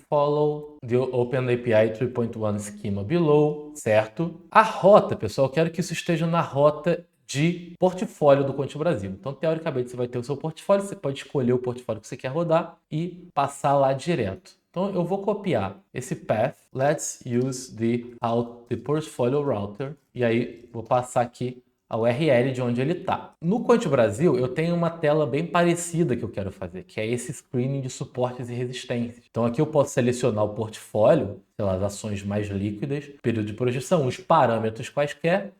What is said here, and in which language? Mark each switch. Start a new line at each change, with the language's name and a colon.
English: Follow the OpenAPI 3.1 schema below.
Portuguese: Certo. A rota, pessoal, eu quero que isso esteja na rota de portfólio do Conte Brasil. Então, teoricamente, você vai ter o seu portfólio, você pode escolher o portfólio que você quer rodar e passar lá direto. Então, eu vou copiar esse path.
English: Let's use the portfolio router.
Portuguese: E aí, vou passar aqui a URL de onde ele está. No Conte Brasil, eu tenho uma tela bem parecida que eu quero fazer, que é esse screening de suportes e resistências. Então, aqui eu posso selecionar o portfólio, sei lá, as ações mais líquidas, período de projeção, os parâmetros quaisquer.